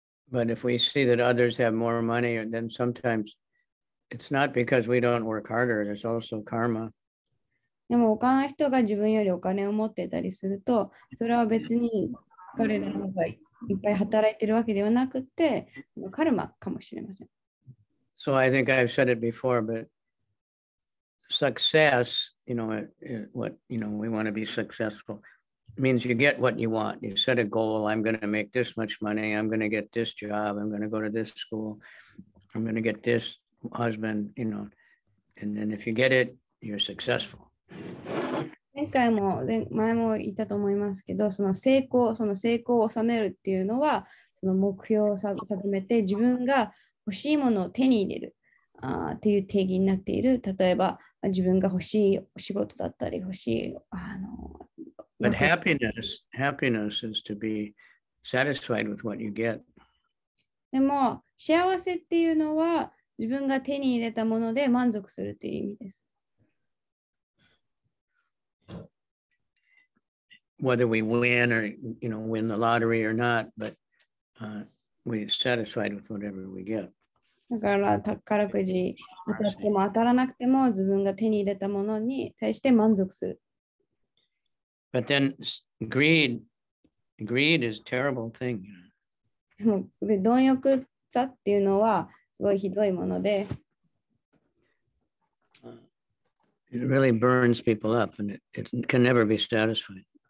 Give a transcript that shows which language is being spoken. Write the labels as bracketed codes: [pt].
[en] But if we see that others have more money, then sometimes it's not because we don't work harder. There's also karma. [ja] でも他の人が自分よりお金を持っていたりすると、それは別に彼らの方がいっぱい働いてるわけではなくて、カルマかもしれません。 [en] So I think I've said it before, but success, what, we want to be successful. Means you get what you want. You set a goal. I'm going to make this much money. I'm going to get this job. I'm going to go to this school. I'm going to get this husband, and then if you get it, you're successful. [ja] 前も言ったと思いますけど、その成功を収めるっていうのは、その目標を定めて自分が欲しいものを手に入れるっていう定義になっている。例えば自分が欲しい仕事だったり、欲しい [en] But happiness is to be satisfied with what you get. [ja] でも幸せっていうのは自分が手に入れたもので満足するっていう意味です。 [en] Whether we win or win the lottery or not, but we're satisfied with whatever we get. [ja] だから宝くじ当たっても当たらなくても自分が手に入れたものに対して満足する。 [en] But then greed is a terrible thing. [ja] で貪欲さっていうのはすごいひどいもので、 [en] It really burns people up and it can never be satisfied.